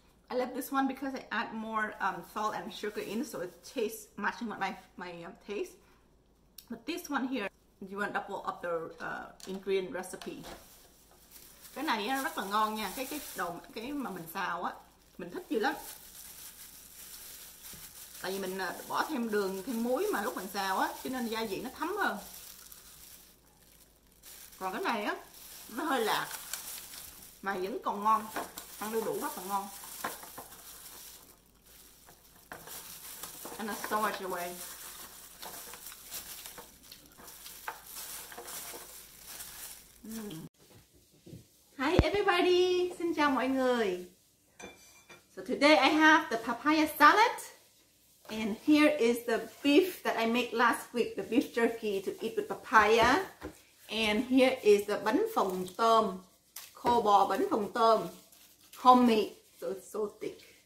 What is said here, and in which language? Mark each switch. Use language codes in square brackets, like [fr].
[en] I love this one because I add more salt and sugar in, so it tastes matching with my taste. But this one here, you want double up the ingredient recipe. [vi] Cái này nó rất là ngon nha, cái mà mình xào á, mình thích dữ lắm. Tại vì mình bỏ thêm đường, thêm muối mà lúc mình xào á, cho nên gia vị nó thấm hơn. Còn cái này á, nó hơi lạc mà vẫn còn ngon, ăn đu đủ rất là ngon. [en] And I store it away. Hi everybody, [vi] xin chào mọi người. [en] So today I have the papaya salad, and here is the beef that I made last week, the beef jerky to eat with papaya. And here is the bánh phồng tôm, [vi] khô bò bánh phồng tôm, [en] homemade, so it's so thick.